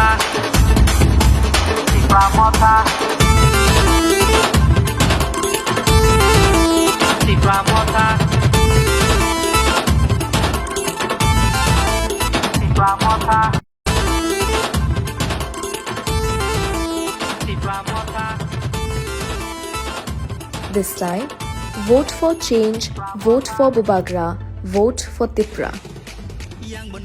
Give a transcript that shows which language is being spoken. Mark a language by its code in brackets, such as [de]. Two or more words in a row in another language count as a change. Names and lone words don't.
[en] Tipra motha. Tipra motha. Tipra motha. Tipra motha. This time, vote for change, vote for Bubagra, vote for Tipra.